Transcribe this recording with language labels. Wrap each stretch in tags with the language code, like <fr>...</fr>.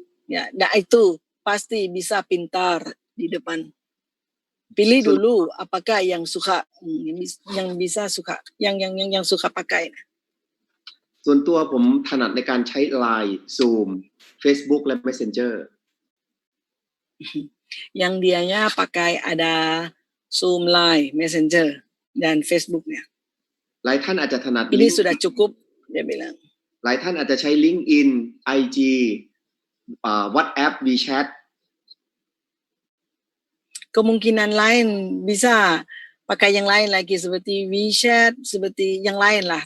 <id>Ya, nah itu pasti bisa pintar di depan. Pilih dulu apakah yang suka, yang bisa suka, yang suka pakai.</id> <th>ส่วนตัวผมถนัดในการใช้ Line Zoom Facebook และ Messenger</th> <id>yang dianya pakai ada Zoom Live, Messenger, dan Facebook-nya.</id> <th>หลายท่านอาจจะถนัด</th> <id>Ini sudah cukup, dia bilang.</id> <th>หลายท่านอาจจะใช้ LinkedIn IG WhatsApp WeChat</th> <id>Kemungkinan lain bisa pakai yang lain lagi seperti WeChat, seperti yang lain lah.</id>